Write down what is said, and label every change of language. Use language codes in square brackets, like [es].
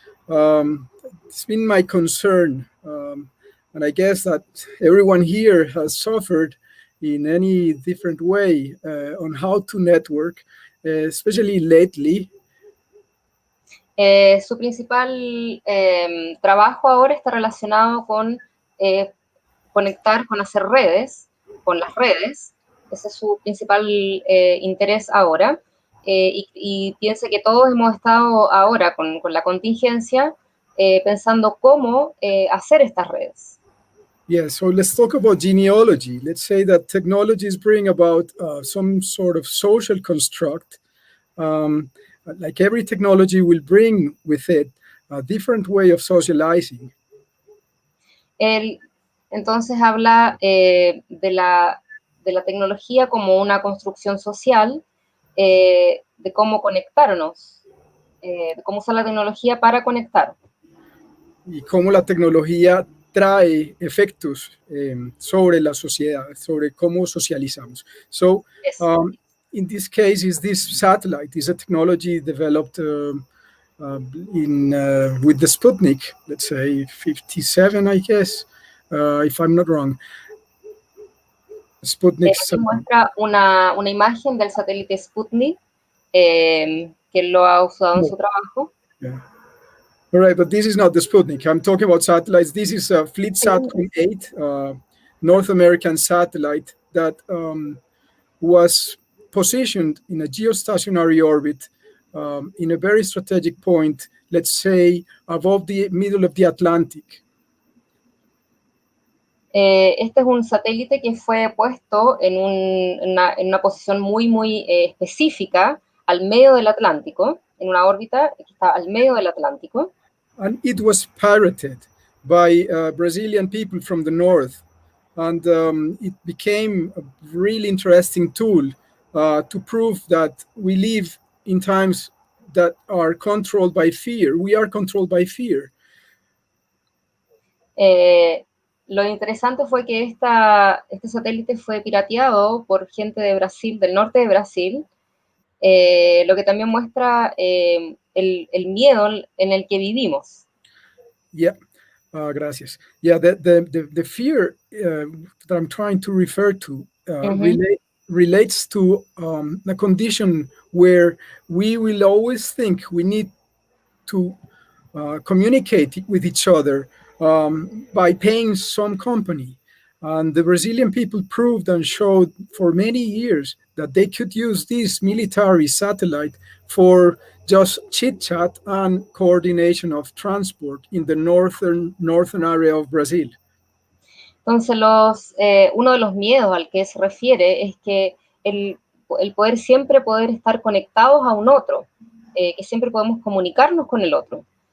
[en] It's been my concern, and I guess that everyone here has suffered in any different way on how to network, especially lately. [es] Su principal trabajo ahora está relacionado con conectar, con hacer redes, con las redes. Ese es su principal interés ahora. Y piensa que todos hemos estado ahora con la contingencia pensando cómo hacer estas redes. [en] Yeah, so let's talk about genealogy. Let's say that technologies bring about some sort of social construct. Like every technology will bring with it a different way of socializing. [es] Él entonces habla de la tecnología como una construcción social, de cómo conectarnos, de cómo usar la tecnología para conectar. Y cómo la tecnología trae efectos sobre la sociedad, sobre cómo socializamos. [en] So, in this case, is this satellite is a technology developed with the Sputnik, let's say 57, I guess, if I'm not wrong. Sputnik [es] Aquí muestra una imagen del satélite Sputnik, que él lo ha usado en su trabajo. Yeah. [en] All right, but this is not the Sputnik. I'm talking about satellites. This is a FleetSat 8, North American satellite that was positioned in a geostationary orbit in a very strategic point, let's say above the middle of the Atlantic. [es] Este es un satélite que fue puesto en una posición muy específica al medio del Atlántico, en una órbita que está al medio del Atlántico. [en] And it was pirated by Brazilian people from the north. And it became a really interesting tool to prove that we live in times that are controlled by fear. We are controlled by fear. [es] Lo interesante fue que este satélite fue pirateado por gente de Brasil, del norte de Brasil, lo que también muestra el miedo en el que vivimos. [en] Yeah, [es] gracias. [en] Yeah, the fear that I'm trying to refer to relates to a condition where we will always think we need to communicate with each other by paying some company. And the Brazilian people proved and showed for many years that they could use this military satellite for just chit chat and coordination of transport in the northern area of Brazil. [es] Entonces, uno de los miedos al que se refiere es que el poder estar conectados a un otro, que siempre podemos comunicarnos con el otro.